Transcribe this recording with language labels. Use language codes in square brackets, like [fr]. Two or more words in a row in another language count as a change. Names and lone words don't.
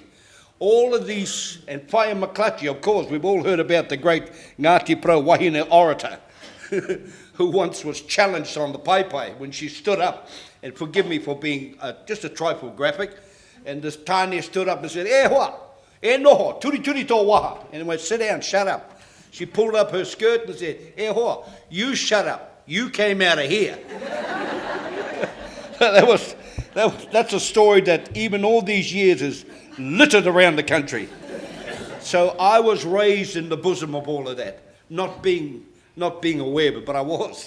[en] All of these, and Whaia Maklachi, of course, we've all heard about the great Ngāti Pro Wahine orator, who once was challenged on the Pai when she stood up, and forgive me for being just a trifle graphic, and this Tanya stood up and said, [mi] "E hoa, e noho, turi tō waha." [en] And went, "Sit down, shut up." She pulled up her skirt and said, [mi] "E hoa, [en] you shut up, you came out of here." That's a story that even all these years is littered around the country. So I was raised in the bosom of all of that, not being aware of it, but I was.